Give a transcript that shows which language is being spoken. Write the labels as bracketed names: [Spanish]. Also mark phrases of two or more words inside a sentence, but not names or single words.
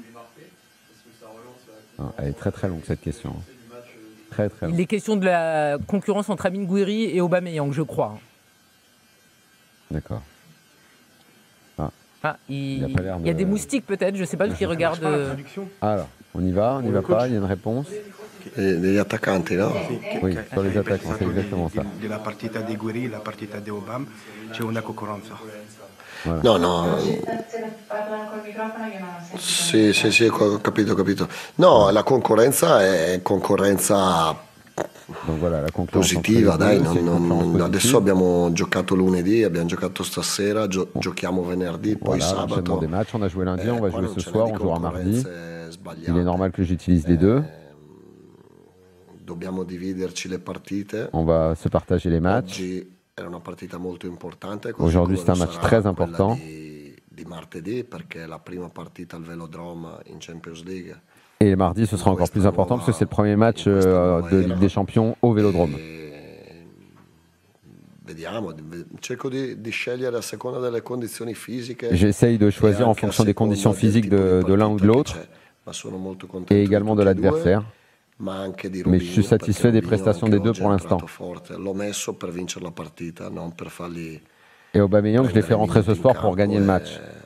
[French] Elle est très très longue cette question. Très très longue. Les questions de la concurrence entre Amine Gouiri et Aubameyang, je crois. D'accord. Il y a des moustiques peut-être, je ne sais pas qui regarde. Alors, on y va pas, il y a une réponse. [Italian] Degli attaccanti, no? [French] Oui, sur les attaquants, c'est exactement ça. [Italian] De la partita di Guiri, la partita di Obama, c'è una concorrenza. [French] Voilà. [Italian] No. Sì, ho capito. No, la concorrenza è concorrenza positiva, dai. Adesso abbiamo giocato lunedì, abbiamo giocato stasera, giochiamo venerdì, poi sabato. [French] Des matchs, on a joué lundi, on va jouer ce soir, on jouera mardi. Il est normal que j'utilise les deux. [Italian] Dobbiamo dividerci le partite. [French] On va se partager les matchs. [Italian] Era una partita molto importante. [French] Aujourd'hui, c'est un match très important. [Italian] Di martedì, perché è la prima partita al Velodrome in Champions League. [French] Et mardi, ce sera encore plus important parce que c'est le premier match de Ligue des Champions au Vélodrome. [Italian] Vediamo, cerco di scegliere a seconda delle condizioni fisiche. [French] J'essaye de choisir en fonction des conditions physiques de l'un ou de l'autre et également de l'adversaire. Mais je suis satisfait des prestations des deux pour l'instant. Et Aubameyang, je l'ai fait rentrer ce soir pour gagner le match.